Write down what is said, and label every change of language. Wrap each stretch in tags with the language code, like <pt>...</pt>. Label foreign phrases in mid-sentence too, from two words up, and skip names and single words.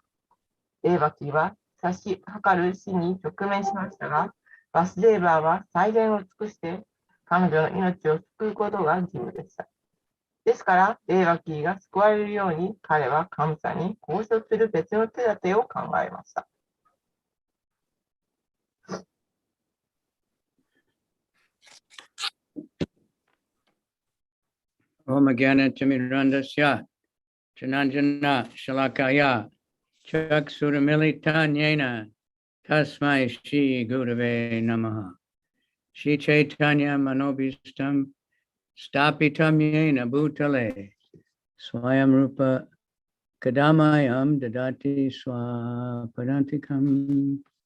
<ja>デーバキーは差し計る死に直面しましたが、バスデーバーは最善を尽くして彼女の命を救うことが義務でした。ですから、デーバキーが救われるように、彼は神様に交渉する別の手立てを考えました。</ja> <sa>ॐ ज्ञान तिमिरान्धस्य ज्ञानाञ्जन शलाकया चक्षुरुन्मीलितं येन तस्मै श्री गुरवे नमः श्री चैतन्य मनोऽभीष्टं स्थापितं येन भूतले स्वयं रूप कदा मह्यं ददाति स्वपदान्तिकम्</sa>